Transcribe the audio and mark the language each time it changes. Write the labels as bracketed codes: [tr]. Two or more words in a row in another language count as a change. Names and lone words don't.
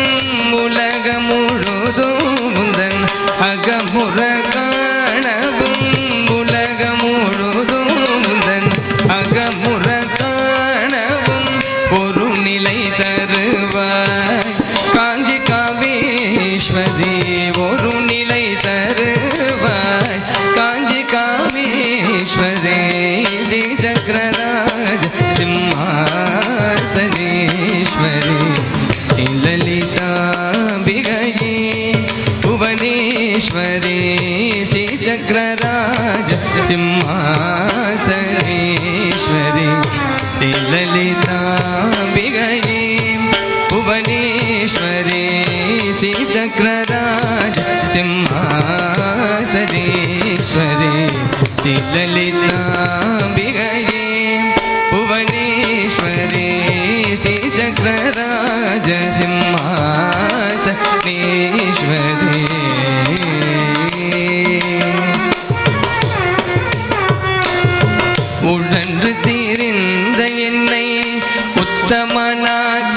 [ta] உலக முழுதும் உந்தன் அகமுற காணவும் உலக முழுதும் உந்தன் அகமுற காணவும் ஒரு நிலை தருவாய் காஞ்சி காமேஸ்வரி ஒரு நிலை தருவாய் காஞ்சி காமேஸ்வரி ஸ்ரீ சக்கரராஜ [sa] சிம்மாசனேஸ்வரி ஸ்ரீ லலிதாம்பிகையே भुवनेश्वरी श्री चक्रराज सिंहासनेश्वरी श्री ललिताम्बिकये भुवनेश्वरी श्री चक्रराज सिंहासनेश्वरी श्री ललिताम्बिकये भुवनेश्वरी श्री चक्रराज [ta] सिंहासनेश्वरी உடன்று தீர்ந்த என்னை உத்தமனாக்கி